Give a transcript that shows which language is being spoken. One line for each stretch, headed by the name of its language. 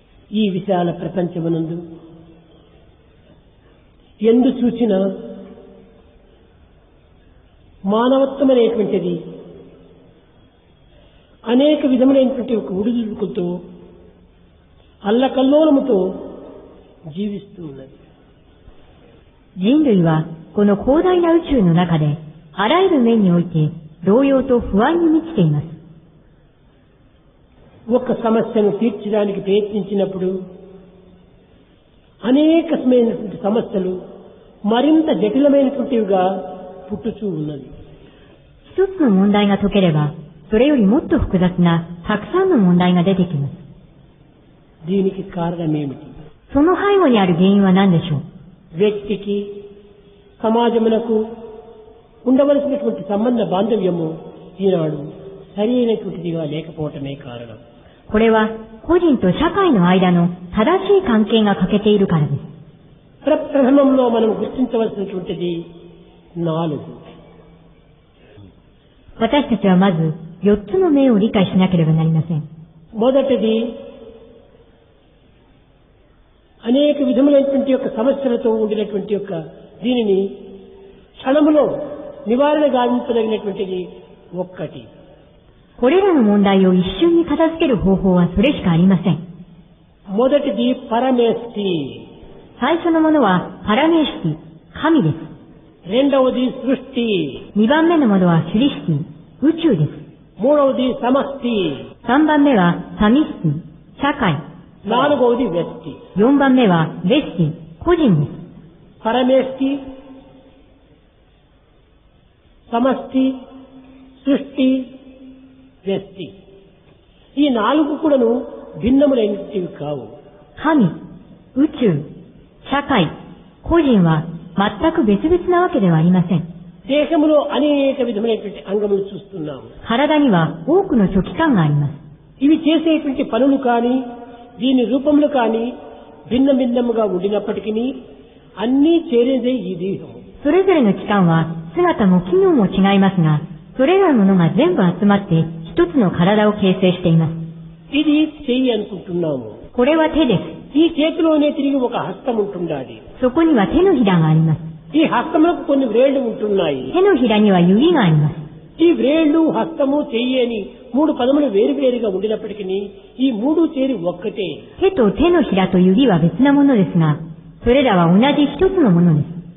Telugu: ఈ విశాల ప్రపంచమునందు ఎందు చూచినా మానవత్వమనేటువంటిది అనేక విధములైనటువంటి ఒక ఉడుదుడుకులతో అల్లకల్లోలముతో జీవిస్తూ ఉన్నది.
Japanese: 人類はこの広大な宇宙の中であらゆる面において動揺と不安に満ちています。
Telugu: ఒక సమస్యను తీర్చడానికి ప్రయత్నించినప్పుడు అనేకమైనటువంటి సమస్యలు మరింత జటిలమైనటువంటివిగా పుట్టుచూ ఉన్నది.
Japanese: 一つの問題が解ければそれよりもっと複雑なたくさんの問題が出てきます。
Telugu: దీనికి కారణమేమిటి?
Japanese: その背後にある原因は何でしょう。
Telugu: వ్యక్తికి సమాజమునకు ఉండవలసినటువంటి సంబంధ బాంధవ్యము ఈనాడు సరైనటువంటిదిగా లేకపోవటమే కారణం.
Japanese: これは個人と社会の間の正しい関係が欠けているからです。
Telugu: ప్రథమంలో మనం గుర్తించవలసినటువంటిది 4.
Japanese: 私たちはまず4つの面を理解しなければなりません。
Telugu: మొదటిది అనేక విధములైనటువంటి యొక్క సమస్యలతో ఉండినటువంటి యొక్క దీనిని క్షణములో నివారణ గావించదగినటువంటిది ఒక్కటి.
Japanese: これらの問題を一瞬に片付ける方法はそれしかありません。
Telugu: మొదటిది పరమేష్టి,
Japanese: 最初のものはパラメーシティ、神です。
Telugu: రెండవది సృష్టి,
Japanese: 2番目のものはシュリシティ、宇宙です。
Telugu: మూడవది సమష్టి,
Japanese: 3番目はサミシティ、社会。
Telugu: నాలుగవది వ్యక్తి.
Japanese: 4番目はベスティ、個人です。
Telugu: పరమేష్టి, సమష్టి, సృష్టి, వ్యక్తి ఈ 4 కూడాను భిన్నములైనవి కావు.
Japanese: 神、宇宙、社会、個人は全く別々なわけではありません。
Telugu: దేహములో అనేక విధమైనటువంటి అంగములు చూస్తున్నాము.
Japanese: 体には多くの諸器官があります。
Telugu: ఇవి చేసేటువంటి పనులు కానీ దీని రూపములు కానీ భిన్న భిన్నముగా ఉండినప్పటికీ అన్నీ చేరేదే ఈ దేహం.
Japanese: それぞれの器官は姿も機能も違いますが、それらのものが全部集まって一つの体を形成しています。
Telugu: ఇది చెయ్యి అనుకుంటున్నాము.
Japanese: これは手です。
Telugu: ఈ చేతిలోనే తిరిగి ఒక హస్తం ఉంటుండాలి.
Japanese: そこには手のひらがあります。
Telugu: ఈ హస్తములకు కొన్ని వ్రేళ్లు ఉంటున్నాయి.
Japanese: 手のひらには指があります。
Telugu: ఈ వ్రేళ్లు హస్తము చెయ్యి అని 3 పదములు వేరువేరుగా ఉండినప్పటికీ ఈ 3 చేరి ఒక్కటే.
Japanese: 手と手のひらと指は別なものですが、それらは同じ一つのものです。